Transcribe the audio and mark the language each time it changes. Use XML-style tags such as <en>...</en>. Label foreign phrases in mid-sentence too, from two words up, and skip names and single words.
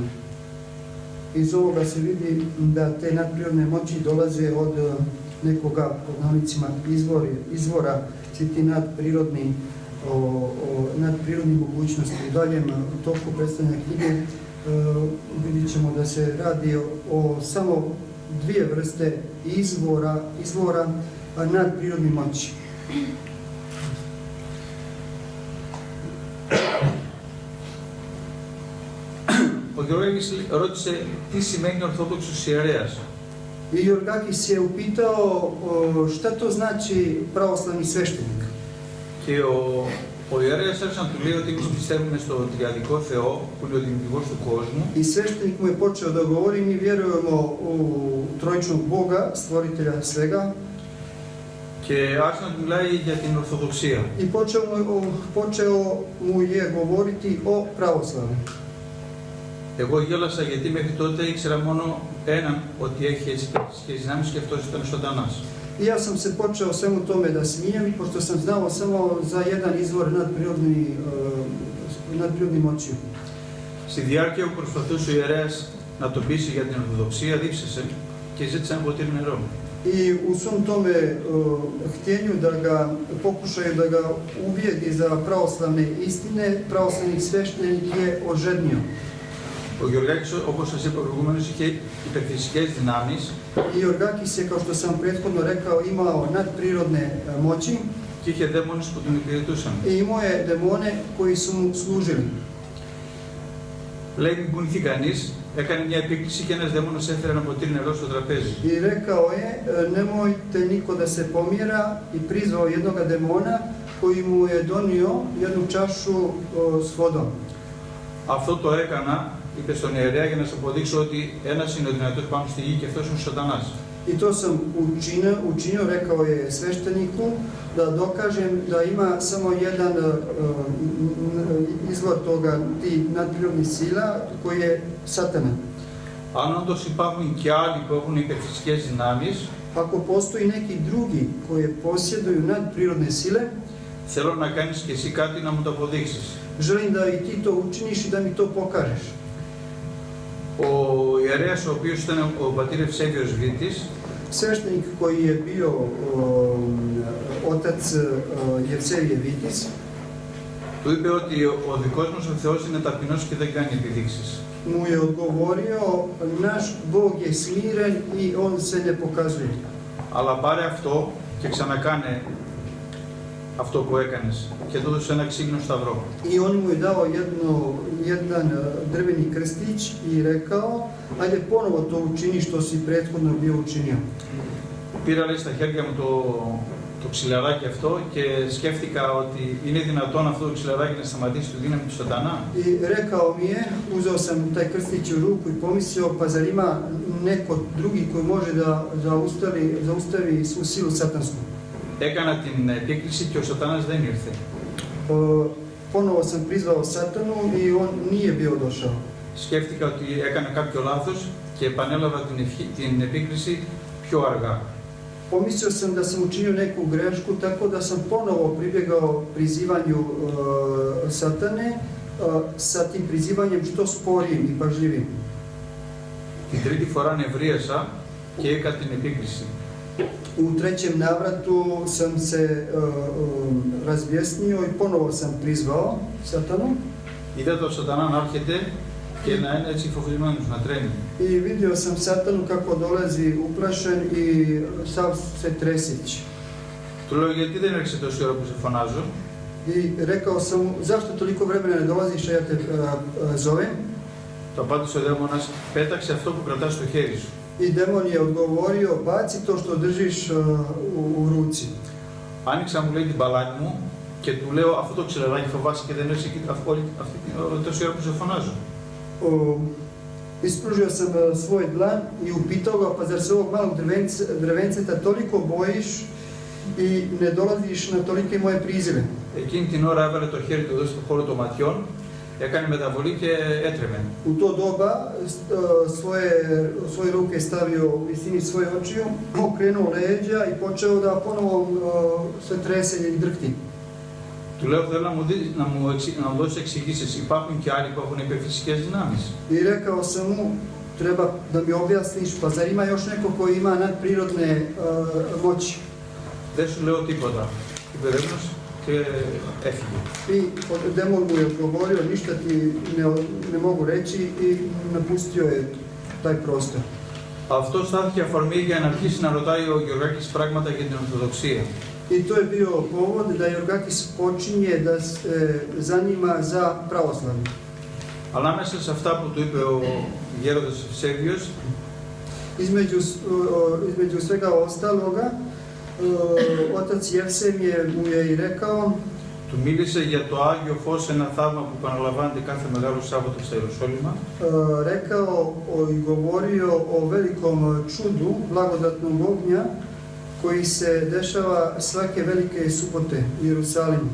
<sr>Iz ovoga se vidi da te nadprirodne moći dolaze od nekoga, pod navodnicima, izvora, svi ti nadprirodni mogućnosti. U daljem toku predstavljanja knjige vidit ćemo da se radi o samo dvije vrste izvora nadprirodnih moći.</sr> <el>Ο Γεωργάκης ρώτησε τι σημαίνει Ορθόδοξος ιερέας.</el> <sr>I Jorgakis je upitao šta to znači pravoslavni sveštenik.</sr> <el>Και ο ιερέας άρχισε να του λέει ότι εμείς πιστεύουμε στο τριαδικό Θεό, που είναι ο δημιουργός του κόσμου.</el> <sr>I sveštenik mu je počeo da govori, mi vjerujemo u trojičnog Boga, stvoritelja svega.</sr> <el>Και άρχισε να του μιλάει για την Ορθοδοξία.</el> <sr>I počeo mu je govoriti o pravoslavu.</sr> <el>Εγώ γέλασα γιατί μέχρι τότε ήξερα μόνο έναν ότι έχει έτσι και δυνάμεις και αυτός ήταν ο Σατανάς.</el> <sr>I ja sam se počeo svemu tome da smijem, pošto sam znao samo za jedan izvor nadprirodni moći.</sr> <el>Στη διάρκεια που προσπαθούσε ο ιερέας να τον πείσει για την Ορθοδοξία, δίψασε και ζήτησε ένα ποτήρι νερό.</el> <sr>I u svom tome htjenju da ga pokušaju da ga ubijedi za pravoslavne istine, pravoslavni sveštenik je ožednio.</sr> <el>Ο Γεωργάκης, όπως σας είπα προηγουμένως, είχε υπερφυσικές δυνάμεις.</el> <sr>I Jorgakis je, kao što sam prethodno rekao, imao nadprirodne moći.</sr> <el>Και και είχε δαίμονες που τον υπηρετούσαν.</el> <sr>I imao je demone koji su mu služili.</sr> <el>Λέει μην κουνηθεί κανείς, έκανε μια επίκληση και ένας δαίμονας έφερε ένα ποτήρι νερό στο τραπέζι.</el> <sr>I rekao je, nemojte niko da se pomjera i prizvao jednoga demona koji mu je donio jednu čašu s vodom.</sr> <el>Αυτό το έκανα, είπε στον ιερέα, για να σας αποδείξω ότι ένας είναι ο δυνατός πάνω στη γη και αυτός είναι ο σατανάς.</el> <sr>I to sam učinio, rekao je svešteniku, da dokažem da ima samo jedan izvor toga, ti nadprirodnih sila, koji je satana.</sr> <el>Αν όντως υπάρχουν και άλλοι που έχουν υπερφυσικές δυνάμεις,</el> <sr>Ako postoji neki drugi koji posjeduju nadprirodne sile,</sr> <el>θέλω να κάνεις και εσύ κάτι να μου το αποδείξεις.</el> <sr>želim da i ti to učiniš i da mi to pokažeš.</sr> <el>Ο ιερέας, ο οποίος ήταν ο πατήρ Ευσέβιος Βήτης,</el> <sr>Sveštenik koji je bio otac Jevsevije Vitis,</sr> <el>του είπε ότι ο δικός μας ο Θεός είναι ταπεινός και δεν κάνει επιδείξεις.</el> <sr>mu je odgovorio, naš Bog je smiren i on se ne pokazuje.</sr> <el>Αλλά πάρε αυτό και ξανακάνε αυτό που έκανες και του έδωσε ένα ξύλινο σταυρό.</el> <sr>I on mu je dao jedan drveni krstić i rekao, ajde ponovo to učini što si prethodno bio učinio.</sr> <el>Πήρα λέει στα χέρια μου το ξυλαράκι αυτό και σκέφτηκα ότι είναι δυνατόν αυτό το ξυλαράκι να σταματήσει τη δύναμη του σατανά.</el> <sr>I rekao mi je, uzeo sam taj krstić u ruku i pomislio, pa zar ima neko drugi koji može da zaustavi svu silu satansku.</sr> <el>Έκανα την επίκληση και ο σατανάς δεν ήρθε.</el> <sr>Ponovo sam prizvao satanu i on nije bio došao.</sr> <el>Σκέφτηκα ότι έκανα κάποιο λάθος και επανέλαβα την επίκληση πιο αργά.</el> <sr>Pomislio sam da sam učinio neku grešku, tako da sam ponovo pribjegao prizivanju satane sa tim prizivanjem što sporijim i pažljivim.</sr> <el>Την τρίτη φορά νευρίασα και έκανα την επίκληση.</el> <sr>U trećem navratu sam se razbjesnio i ponovo sam prizvao satanu.</sr> <el>Είδα τον σατανά να έρχεται και να είναι έτσι φοβισμένος, να τρέμει.</el> <sr>I vidio sam satanu kako dolazi uplašen i sav se treseći.</sr> <el>Του λέω γιατί δεν έρχεσαι τόση ώρα που σε φωνάζω.</el> <sr>I rekao sam mu, zašto toliko vremena ne dolaziš, a ja te zovem?</sr> <el>Το απάντησε ο δαίμονας, πέταξε αυτό που κρατάς στο χέρι σου.</el> <sr>I demon je odgovorio, baci to što držiš u ruci.</sr> <el>Άνοιξα, μου λέει, την παλάμη μου και του λέω αυτό το ξυλαράκι φοβάσαι και δεν έρχεσαι τόση ώρα που σε φωνάζω.</el> <sr>Ispružio sam svoj dlan i upitao ga, pa zar se ovog malog drevenceta toliko bojiš i ne dolaziš na tolike moje prizive?</sr> <el>Εκείνη την ώρα έβαλε το χέρι του εδώ στο χώρο των ματιών, έκανε μεταβολή και έτρεμε.</el> <sr>U to doba svoje ruke stavio u visini svoje očiju, okrenuo leđa i počeo da ponovo se trese i drhti.</sr> <el>Του λέω, θέλω να μου δώσεις εξηγήσεις. Υπάρχουν και άλλοι που έχουν υπερφυσικές δυνάμεις.</el> <sr>I rekao sam mu, treba da mi objasniš, pa zar ima još neko koji ima nadprirodne moći?</sr> <el>Δεν σου λέω τίποτα. Υπερεύμος και έφυγε.</el> <sr>I demon mu je odgovorio, ništa ti ne mogu reći i napustio je taj prostor.</sr> <el>Αυτό στάθηκε αφορμή για να αρχίσει να ρωτάει ο Γεωργάκης πράγματα για την Ορθοδοξία.</el> <sr>I to je bio povod da Jorgakis počinje da se zanima za pravoslavlje.</sr> <el>Αλλά μέσα σε αυτά που του είπε ο γέροντας Ευσέβιος,</el> <sr>između svega ostaloga, otac Jevsevije mu je i rekao,</sr> <el>του μίλησε για το Άγιο Φως, ένα θαύμα που επαναλαμβάνεται κάθε Μεγάλο Σάββατο στα Ιεροσόλυμα.</el> <sr>rekao i govorio o velikom čudu blagodatnog ognja koji se dešava svake velike subote u Jerusalimu.</sr>